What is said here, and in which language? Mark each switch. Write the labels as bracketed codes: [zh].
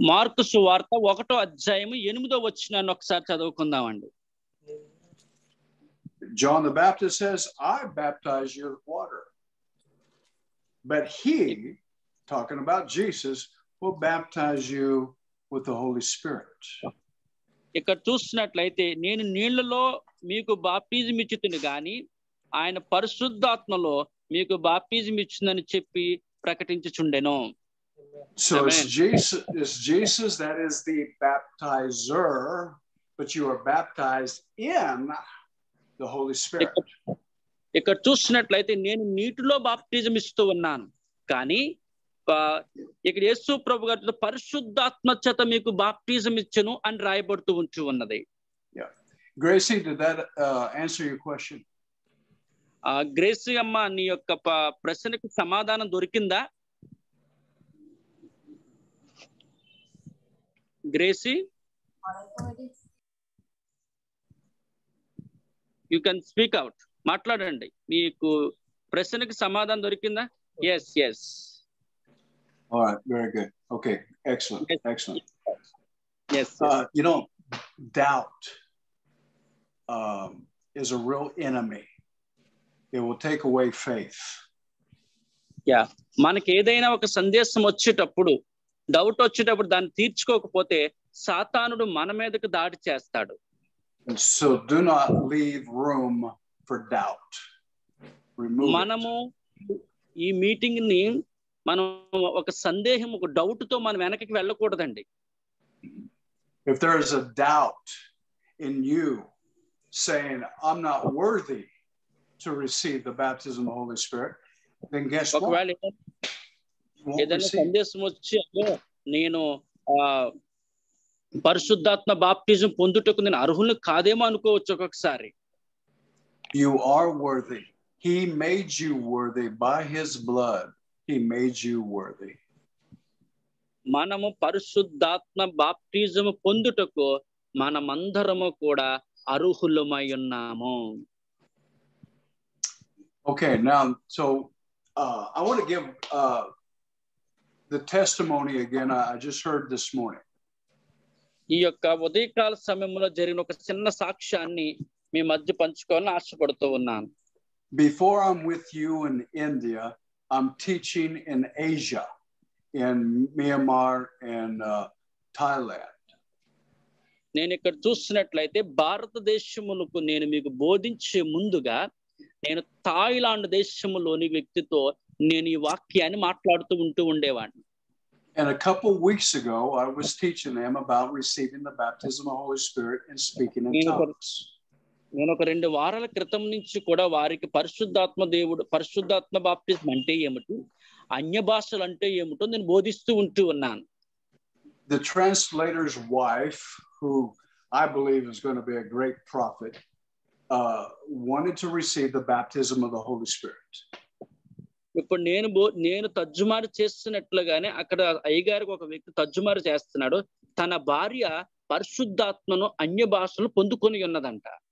[te] Mark సువార్త 1వ అధ్యాయము 8వ వచనాన్ని ఒకసారి చదువుకుందామండి. [en] John the Baptist says, I baptize you with water. But he, talking about Jesus, will baptize you with the Holy Spirit. [te] ఇక్కడ చూసినట్లయితే నేను నీళ్లలో మీకు బాప్టిజం ఇచ్చుతును గాని ఆయన పరిశుద్ధాత్మలో మీకు బాప్టిజం ఇచ్చిందని చెప్పి ప్రకటించుచుండెను. [en] So it's Jesus that is the baptizer, but you are baptized in the Holy Spirit. [te] ఇక్కడ చూసినట్లయితే నేను నీటిలో బాప్టిజం ఇస్తూ ఉన్నాను, కానీ ఇక్కడ యేసు ప్రభు గారు పరిశుద్ధాత్మ చేత మీకు బాప్టిజం ఇచ్చెను అని రాయబడుతూ ఉంటూ ఉన్నది. [en] Gracie, did that answer your question? [te] Gracie అమ్మ, నీ యొక్క ప్రశ్నకు సమాధానం దొరికిందా? [en] Gracie, you can speak out, [te] మాట్లాడండి. మీకు ప్రశ్నకు సమాధానం దొరికిందా? [en] Yes. All right, very good. Okay, excellent. Yes. Excellent. Yes. You know, doubt is a real enemy. It will take away faith. [te] Yeah, మనకి ఏదైనా ఒక సందేశం వచ్చేటప్పుడు, డౌట్ వచ్చేటప్పుడు దాన్ని తీర్చుకోకపోతే సాతానుడు మన మీదకి దాడి చేస్తాడు. [en] And so do not leave room for doubt. Remove [te] మనము ఈ మీటింగ్ ని మనం ఒక సందేహం, ఒక డౌట్ తో మనం వెనక్కి వెళ్ళకూడదండి. [en] If there is a doubt in you saying I'm not worthy to receive the baptism of the Holy Spirit, then guess what? [te] ఒకవేళ ఏదైనా సందేశం వచ్చి నేను పరిశుద్ధాత్మ బాప్టిజం పొందుటకు నేను అర్హులు కాదేమో అనుకోవచ్చు ఒక్కొక్కసారి. [en] You are worthy. He made you worthy by his blood. He made you worthy. [te] మనము పరిశుద్ధాత్మ బాప్టిజం పొందుటకు మనమందరము కూడా అర్హులమై ఉన్నాము. [en] Okay, now so I want to give the testimony again. I just heard this morning. [te] ఈ యొక్క ఉదయకాల సమయంలో జరిగిన ఒక చిన్న సాక్ష్యాన్ని మీ మధ్య పంచుకోవాలని ఆశపడుతూ ఉన్నాను. [en] Before I'm with you in India, I'm teaching in Asia, in Myanmar and Thailand. [te] నేను ఇక్కడ చూస్తున్నట్లయితే భారతదేశములకు నేను మీకు బోధించే ముందుగా నేను థాయిలాండ్ దేశములోని వ్యక్తితో నేను ఈ వాక్యాన్ని మాట్లాడుతూ ఉంటూ ఉండేవాడిని. [en] And a couple weeks ago, I was teaching them about receiving the baptism of the Holy Spirit and speaking in tongues. [te] నేను ఒక 2 వారాల క్రితం నుంచి కూడా వారికి పరిశుద్ధాత్మ బాప్టిజం అంటే ఏమిటి, అన్య భాషలు అంటే ఏమిటో నేను బోధిస్తూ ఉంటూ ఉన్నాను. [en] The translator's wife, who I believe is going to be a great prophet, wanted to receive the baptism of the Holy Spirit. [te] ఇప్పుడు నేను తర్జుమారు చేస్తున్నట్లుగానే అక్కడ అయ్యగారికి ఒక వ్యక్తి తర్జుమారు చేస్తున్నాడు. తన భార్య పరిశుద్ధాత్మను అన్య భాషలు పొందుకొని ఉన్నదంట.